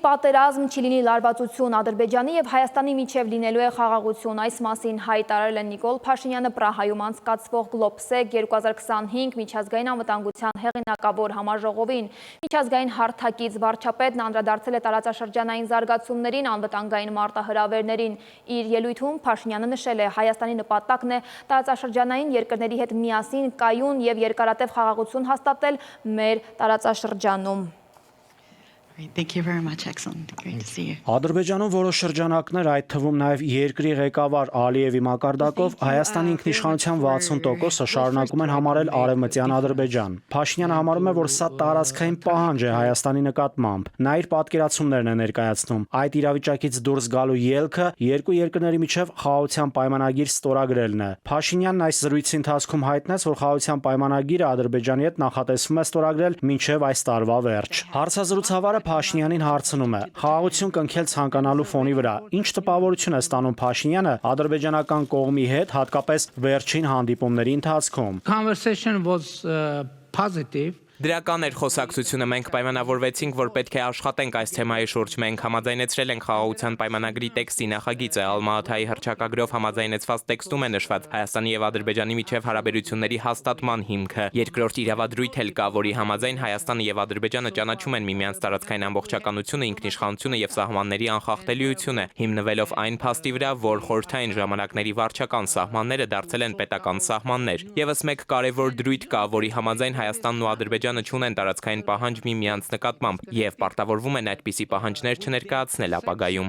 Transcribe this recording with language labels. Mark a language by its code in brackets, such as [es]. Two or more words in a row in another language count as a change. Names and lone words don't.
[hy] պատերազմ, չի լինի լարվածություն, Ադրբեջանի եւ Հայաստանի միջև լինելու է խաղաղություն։ Այս մասին հայտարարել է Նիկոլ Փաշինյանը Պրահայում անցկացվող Գլոբսեկ 2025 միջազգային անվտանգության հեղինակավոր համաժողովին։ Միջազգային հարթակից վարչապետն անդրադարձել է տարածաշրջանային զարգացումներին, անվտանգային մարտահրավերներին։ Իր ելույթում Փաշինյանը նշել է, Հայաստանի նպատակն է տարածաշրջանային երկրների հետ միասին կայուն եւ երկարատև խաղաղություն հաստատել մեր տարածաշրջանում։ [en] Thank you very much, excellent. Great to see you. [hy] Ադրբեջանում որոշ շրջանակներ, այդ թվում նաև երկրի ղեկավար Ալիևի մակարդակով Հայաստանի ինքնիշխանության 60%-ը շարունակում են համարել Արևմտյան Ադրբեջան։ Փաշինյանը համարում է, որ սա տարածքային պահանջ է Հայաստանի նկատմամբ։ Նա իր պատկերացումներն է ներկայացնում։ Այդ իրավիճակից դուրս գալու ելքը երկու երկրների միջև խաղաղության պայմանագիր ստորագրելն է։ Փաշինյանն այս զրույցի ընթացքում հայտնեց, որ խաղաղության պայմանագիրը Ադրբեջանի հետ նախատեսվում է ստորագրել մինչև այս տարվա վերջ։ Հարցազրույցավարը Փաշինյանին հարցնում է. խաղաղություն կնքել ցանկանալու ֆոնի վրա ինչ տպավորություն է ստանում Փաշինյանը ադրբեջանական կողմի հետ, հատկապես վերջին հանդիպումների ընթացքում։ [en] Conversation was positive. [hy] Դրական էր խոսակցությունը, մենք պայմանավորվեցինք, որ պետք է աշխատենք այս թեմայի շուրջ, մենք համաձայնեցրել ենք խաղաղության պայմանագրի տեքստի նախագիծը, Ալմա-Աթայի հռչակագրով համաձայնեցված տեքստում է նշված Հայաստանի եւ Ադրբեջանի միջև հարաբերությունների հաստատման հիմքը, երկրորդ իրավադրույթ էլ կա, որի համաձայն Հայաստանը եւ Ադրբեջանը ճանաչում են միմյանց տարածքային ամբողջականությունը, ինքնիշխանությունը եւ սահմանների անխախտելիությունը, հիմնվելով այն փաստի վրա, որ խորհրդային ժամանակների վարչական սահմանները դարձել են պետական սահմաններ։ Եվս մեկ կարևոր դրույթ կա, որի համաձայն Հայաստանն ու Ադրբեջանը չունեն տարածքային պահանջ միմյանց նկատմամբ եւ պարտավորվում են այդպիսի պահանջներ չներկայացնել ապագայում։